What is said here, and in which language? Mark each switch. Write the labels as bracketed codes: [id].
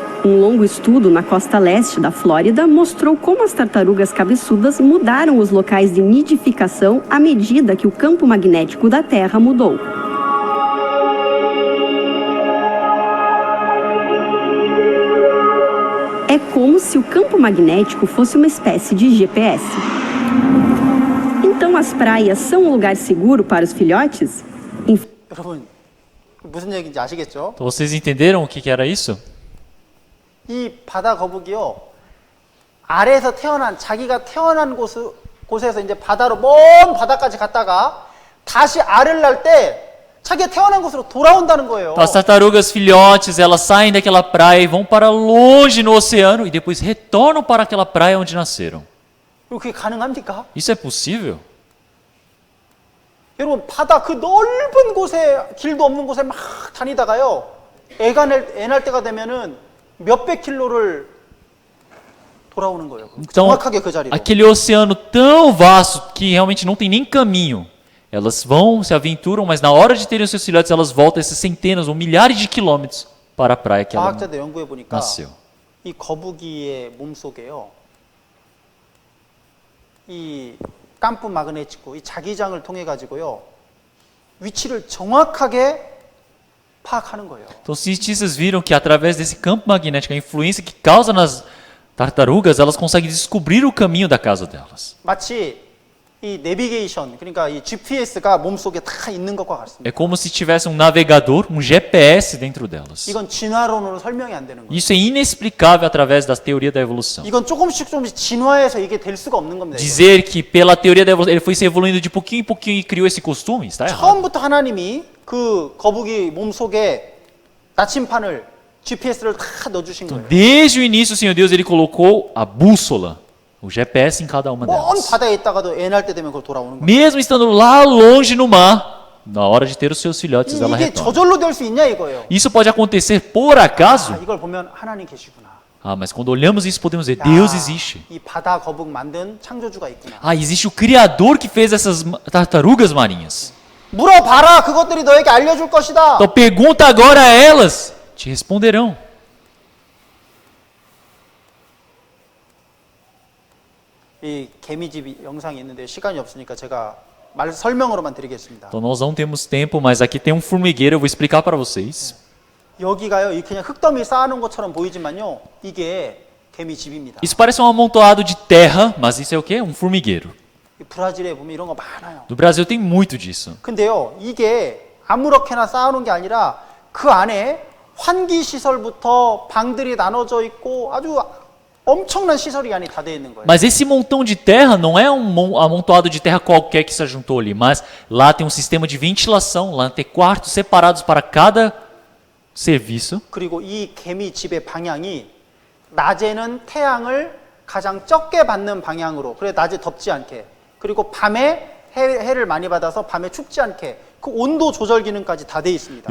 [pt] Um longo estudo na costa leste da Flórida mostrou como as tartarugas cabeçudas mudaram os locais de nidificação à medida que o campo magnético da Terra mudou. É como se o campo magnético fosse uma espécie de GPS. Então as praias são um lugar seguro para os filhotes? [ko] 여러분, 무슨 얘기인지 아시겠죠? [pt] Então vocês entenderam o que era isso? [ko] 이 바다 거북이요, 아래에서 태어난, 자기가 태어난 곳에서 이제 바다로, 먼 바다까지 갔다가 다시 알을 낳을 때 자기가 태어난 곳으로 돌아온다는 거예요. [pt] Então, as tartarugas filhotes, elas saem daquela praia e vão para longe no oceano e depois retornam para aquela praia onde nasceram. [ko] 그게 가능합니까? [pt] Isso é possível? [ko] 여러분, 바다 그 넓은 곳에, 길도 없는 곳에 막 다니다가요, 애 낳을 때가 되면은 몇백 킬로를 돌아오는 거예요. [pt] Então, [ko] 정확하게 그 자리로. [pt] aquele oceano tão vasto que realmente não tem nem caminho. Elas vão, se aventuram, mas na hora de terem os seus filhotes, elas voltam esses centenas ou milhares de quilômetros para a praia que ela [ko] 과학자들 연구해 보니까 [pt] nasceu. [ko] 이 거북이의 몸속에요, 이 깜프 마그네치코, 이 자기장을 통해 가지고요, 위치를 정확하게 파악하는 거예요. [pt] Então, os cientistas viram que através desse campo magnético, a influência que causa nas tartarugas, elas conseguem descobrir o caminho da casa delas. [ko] 마치 이 내비게이션, 그러니까 이 GPS가 몸속에 다 있는 것과 같습니다. [pt] É como se tivesse um navegador, um GPS dentro delas. [ko] 이건 진화론으로 설명이 안 되는 거예요. [pt] Isso é inexplicável através da teoria da evolução. [ko] 이건 조금씩 진화해서 이게 될 수가 없는 겁니다. 이건. [pt] Dizer que pela teoria da evolução ele foi se evoluindo de pouquinho em pouquinho e criou esse costume, está errado. [ko] 처음부터 하나님이 그 거북이 몸속에 나침판을 GPS를 다 넣어주신 거예요. [pt] Desde o início, o Senhor Deus ele colocou a bússola, o GPS em cada uma [ko] 먼 [pt] delas. [ko] 바다에 있다가도 애 날 때 되면 그걸 돌아오는 거예요. [pt] Mesmo estando lá longe no mar, na hora de ter os seus filhotes, ela [ko] 이게 [pt] retorna. [ko] 저절로 될 수 있냐 이거예요. [pt] Isso pode acontecer por acaso? [ko] 이걸 보면 하나님 계시구나. [pt] Ah, mas quando olhamos isso podemos dizer, Deus existe. [ko] 이 바다 거북 만든 창조주가 있구나. [pt] Ah, existe o Criador que fez essas tartarugas marinhas. [ko] 물어봐라. 그것들이 너에게 알려줄 것이다. [pt] Então pergunta agora a elas, te responderão. [ko] 이 개미집 영상이 있는데 시간이 없으니까 제가 설명으로만 드리겠습니다. [pt] Então nós não temos tempo, mas aqui tem um formigueiro, eu vou explicar para vocês. [ko] 여기가요, 이 그냥 흙더미 쌓아놓은 것처럼 보이지만요, 이게 개미집입니다. [pt] Isso parece um amontoado de terra, mas isso é o quê? Um formigueiro. [ko] 이 브라질에 보면 이런 거 많아요. [pt] No Brasil tem muito disso. [ko] 근데요, 이게 아무렇게나 쌓아놓은 게 아니라 그 안에 환기 시설부터 방들이 나눠져 있고 아주 엄청난 시설이 안에 다 되어 있는 거예요. [pt] Mas esse montão de terra não é um amontoado de terra qualquer que se juntou ali, mas lá tem um sistema de ventilação, lá tem quartos separados para cada serviço. [ko] 그리고 이 개미집의 방향이 낮에는 태양을 가장 적게 받는 방향으로, 그래 낮에 덥지 않게, 그리고 밤에 해를 많이 받아서 밤에 춥지 않게 그 온도 조절 기능까지 다 되어 있습니다.